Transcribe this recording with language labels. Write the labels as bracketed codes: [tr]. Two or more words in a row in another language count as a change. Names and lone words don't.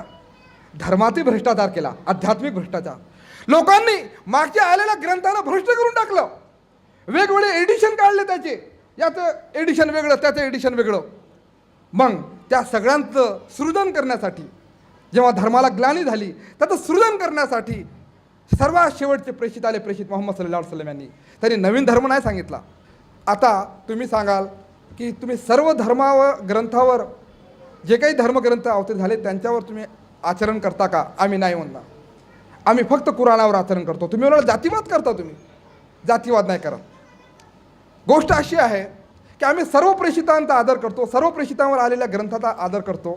[mr] धर्मातील भ्रष्टाचार केला, आध्यात्मिक भ्रष्टाचार. लोकांनी मागच्या आलेल्या ग्रंथांना भ्रष्ट करून टाकलं. वेगवेगळे एडिशन काढले त्याचे, याचं एडिशन वेगळं, त्याचं एडिशन वेगळं. मग त्या सगळ्यांचं सृजन करण्यासाठी जेव्हा धर्माला ग्लानी झाली, त्याचं सृजन करण्यासाठी सर्वात शेवटचे प्रेषित आले प्रेषित मोहम्मद [ar] صلى الله عليه وسلم [mr] यांनी. त्यांनी नवीन धर्म नाही सांगितला. आता तुम्ही सांगाल की तुम्ही सर्व धर्मावर ग्रंथावर जे काही धर्मग्रंथ अवतरित झाले त्यांच्यावर तुम्ही आचरण करता का? आम्ही नाही म्हणणार. आम्ही फक्त कुराणावर आचरण करतो. तुम्ही म्हणाल जातीवाद करता. तुम्ही जातीवाद नाही करत. गोष्ट अशी आहे की आम्ही सर्व प्रेषितांचा आदर करतो, सर्व प्रेषितांवर आलेल्या ग्रंथाचा आदर करतो.